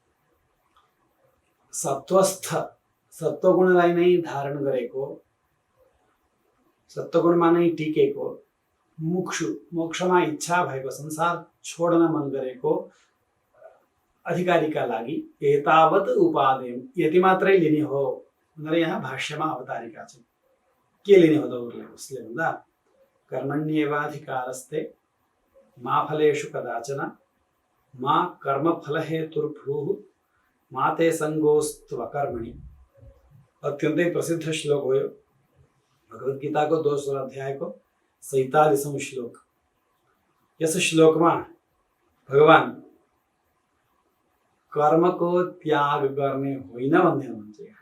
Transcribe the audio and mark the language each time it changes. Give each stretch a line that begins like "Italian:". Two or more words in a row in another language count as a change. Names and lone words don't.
Nepali: सत्वस्थ, सत्वगुणलाई नै धारण गरेको, सत्वगुणमा नै टिकेको, मुक्षु, मोक्षमा इच्छा भएको, संसार छोड्न मन गरेको अधिकारीका लागि
Sanskrit: एतावत उपादेय,
Nepali: यति मात्रै लिने हो भनेर यहाँ भाष्यमा अवतारिका छन्। के लिने हो त उसले भन्दा
Sanskrit: कर्मण्येवाधिकारस्ते मा फलेषु कदाचन मा कर्मफलहेतुर्भूः मा ते संगोस्त्वकर्मणि।
Nepali: अत्यन्तै प्रसिद्ध श्लोक हो यो, भगवत गीताको दोस्रो अध्यायको 47औं श्लोक। यस श्लोकमा भगवान कर्मको त्याग गर्ने होइन भन्दै हुनुहुन्छ।